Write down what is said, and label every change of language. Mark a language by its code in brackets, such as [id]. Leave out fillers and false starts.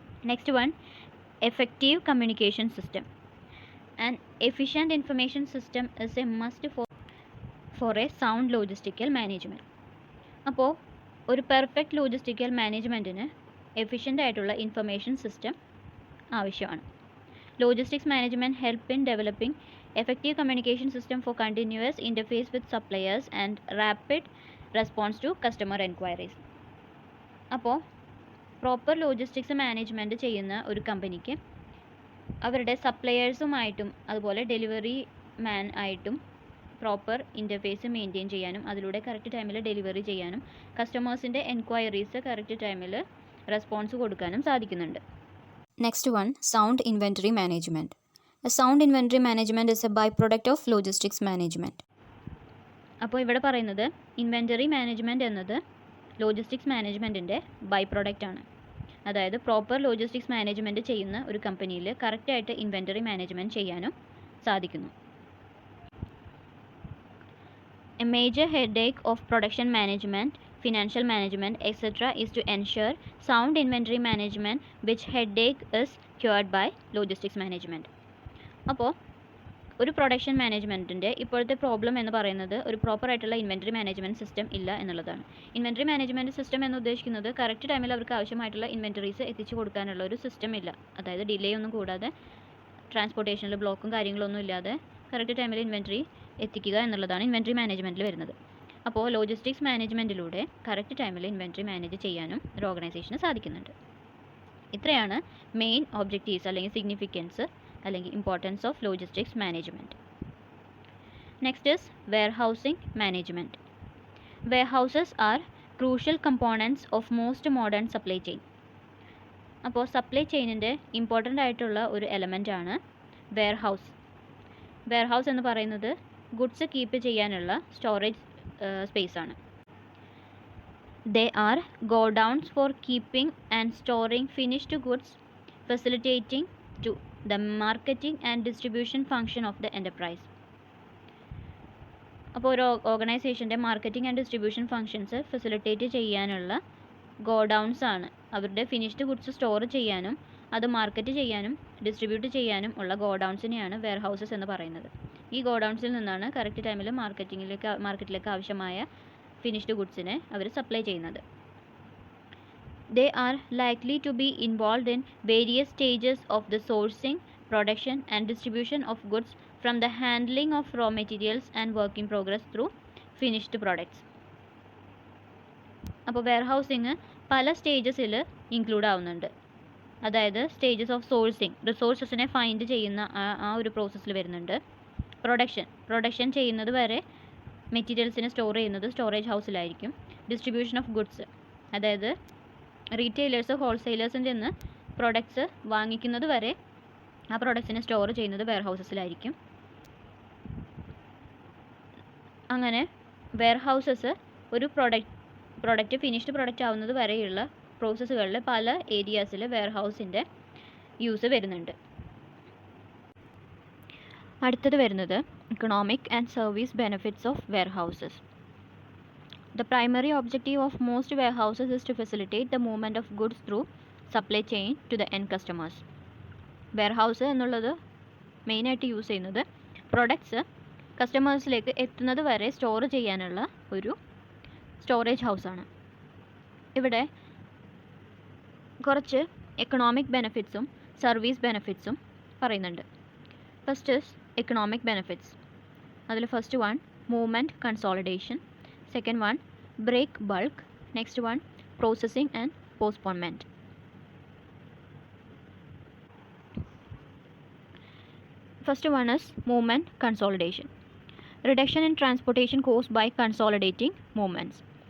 [en] Next one, effective communication system. And efficient information system is a must for a sound logistical management. [ml] അപ്പോൾ ഒരു perfect logistical മാനേജ്മെൻറ്റിന് efficient ആയിട്ടുള്ള information system ആവശ്യമാണ്. [en] Logistics management help in developing effective communication system for continuous interface with suppliers and rapid response to customer enquiries. [ml] അപ്പോൾ proper logistics management ചെയ്യുന്ന ഒരു കമ്പനിക്ക് അവരുടെ സപ്ലയേഴ്സുമായിട്ടും അതുപോലെ ഡെലിവറി മാൻ ആയിട്ടും പ്രോപ്പർ ഇൻ്റർഫേസ് മെയിൻറ്റെയിൻ ചെയ്യാനും അതിലൂടെ കറക്റ്റ് ടൈമിൽ ഡെലിവറി ചെയ്യാനും കസ്റ്റമേഴ്സിൻ്റെ എൻക്വയറീസ് കറക്റ്റ് ടൈമിൽ റെസ്പോൺസ് കൊടുക്കാനും സാധിക്കുന്നുണ്ട്. [en] Next one, sound inventory management. A sound inventory management is a byproduct of logistics management. [ml] അപ്പോൾ ഇവിടെ പറയുന്നത് ഇൻവെൻറ്ററി മാനേജ്മെൻറ്റ് എന്നത് ലോജിസ്റ്റിക്സ് മാനേജ്മെൻറ്റിൻ്റെ ബൈ പ്രോഡക്റ്റ് ആണ്. അതായത് പ്രോപ്പർ ലോജിസ്റ്റിക്സ് മാനേജ്മെൻറ്റ് ചെയ്യുന്ന ഒരു കമ്പനിയിൽ കറക്റ്റായിട്ട് ഇൻവെൻറ്ററി മാനേജ്മെൻറ്റ് ചെയ്യാനും സാധിക്കുന്നു. [en] A major headache of production management, financial management, etc. is to ensure sound inventory management, which headache is cured by logistics management. [ml] അപ്പോൾ ഒരു പ്രൊഡക്ഷൻ മാനേജ്മെൻറ്റിൻ്റെ ഇപ്പോഴത്തെ പ്രോബ്ലം എന്ന് പറയുന്നത് ഒരു പ്രോപ്പർ ആയിട്ടുള്ള ഇൻവെൻറ്ററി മാനേജ്മെൻറ്റ് സിസ്റ്റം ഇല്ല എന്നുള്ളതാണ്. ഇൻവെൻറ്ററി മാനേജ്മെൻറ്റ് സിസ്റ്റം എന്ന് ഉദ്ദേശിക്കുന്നത് കറക്റ്റ് ടൈമിൽ അവർക്ക് ആവശ്യമായിട്ടുള്ള ഇൻവെൻറ്ററീസ് എത്തിച്ചു കൊടുക്കാനുള്ള ഒരു സിസ്റ്റം ഇല്ല. അതായത് ഡിലേ ഒന്നും കൂടാതെ ട്രാൻസ്പോർട്ടേഷനിൽ ബ്ലോക്കും കാര്യങ്ങളൊന്നും ഇല്ലാതെ കറക്റ്റ് ടൈമിൽ ഇൻവെൻറ്ററി എത്തിക്കുക എന്നുള്ളതാണ് ഇൻവെൻറ്ററി മാനേജ്മെൻറ്റിൽ വരുന്നത്. അപ്പോൾ ലോജിസ്റ്റിക്സ് മാനേജ്മെൻറ്റിലൂടെ കറക്റ്റ് ടൈമിൽ ഇൻവെൻറ്ററി മാനേജ് ചെയ്യാനും ഒരു ഓർഗനൈസേഷന് സാധിക്കുന്നുണ്ട്. ഇത്രയാണ് [en] main objectives [ml] അല്ലെങ്കിൽ [en] Significance അല്ലെങ്കിൽ importance of logistics management. Next is warehousing management. Warehouses are crucial components of most modern supply chain. [ml] അപ്പോൾ സപ്ലൈ ചെയിനിൻ്റെ ഇമ്പോർട്ടൻ്റ് ആയിട്ടുള്ള ഒരു എലമെൻ്റാണ് വെയർഹൗസ്. വെയർഹൗസ് എന്ന് പറയുന്നത് ഗുഡ്സ് കീപ്പ് ചെയ്യാനുള്ള സ്റ്റോറേജ് സ്പേസ് ആണ്. [en] They are godowns for keeping and storing finished goods, facilitating to the marketing and distribution function of the enterprise. [ml] അപ്പോൾ ഒരു ഓർഗനൈസേഷൻ്റെ marketing and distribution functions facilitate ചെയ്യാനുള്ള godowns ആണ്. അവരുടെ finished goods store ചെയ്യാനും അത് market ചെയ്യാനും distribute ചെയ്യാനും ഉള്ള ഗോഡൗൺസിനെയാണ് വെയർഹൗസസ് എന്ന് പറയുന്നത്. ഈ ഗോഡൗൺസിൽ നിന്നാണ് കറക്റ്റ് ടൈമിൽ മാർക്കറ്റിലേക്ക് ആവശ്യമായ ഫിനിഷ്ഡ് ഗുഡ്സിനെ അവർ സപ്ലൈ ചെയ്യുന്നത്. [en] They are likely to be involved in various stages of the sourcing, production and distribution of goods from the handling of raw materials and work in progress through finished products. [ml] അപ്പോൾ warehousing പല സ്റ്റേജസിൽ include ആവുന്നുണ്ട്. അതായത് stages of sourcing, റിസോഴ്സസിനെ find ചെയ്യുന്ന ആ ഒരു പ്രോസസ്സിൽ വരുന്നുണ്ട്. Production ചെയ്യുന്നത് വരെ മെറ്റീരിയൽസിനെ സ്റ്റോർ ചെയ്യുന്നത് സ്റ്റോറേജ് ഹൗസിലായിരിക്കും. ഡിസ്ട്രിബ്യൂഷൻ ഓഫ് ഗുഡ്സ്, അതായത് റീറ്റെയിലേഴ്സ് ഹോൾസെയിലേഴ്സിൻ്റെ നിന്ന് പ്രൊഡക്ട്സ് വാങ്ങിക്കുന്നത് വരെ ആ പ്രൊഡക്ട്സിനെ സ്റ്റോർ ചെയ്യുന്നത് വെയർഹൗസസിലായിരിക്കും. അങ്ങനെ വെയർഹൗസസ് ഒരു പ്രൊഡക്റ്റ് ഫിനിഷ്ഡ് പ്രൊഡക്റ്റ് ആവുന്നത് വരെയുള്ള പ്രോസസ്സുകളിൽ പല ഏരിയാസിൽ വെയർഹൗസിൻ്റെ യൂസ് വരുന്നുണ്ട്. അടുത്തത് വരുന്നത് [en] Economic and service benefits of warehouses. The primary objective of most warehouses is to facilitate the movement of goods through supply chain to the end customers. [ml] Warehouse എന്നുള്ളത് മെയിനായിട്ട് use ചെയ്യുന്നത് products കസ്റ്റമേഴ്സിലേക്ക് എത്തുന്നത് വരെ സ്റ്റോർ ചെയ്യാനുള്ള ഒരു സ്റ്റോറേജ് ഹൗസാണ്. ഇവിടെ കുറച്ച് economic ബെനിഫിറ്റ്സും service ബെനിഫിറ്റ്സും പറയുന്നുണ്ട്. [en] First is economic benefits. [ml] അതിൽ [en] First one movement consolidation, second one break bulk, next one processing and postponement. First one is movement consolidation. Reduction in transportation cost by consolidating movements.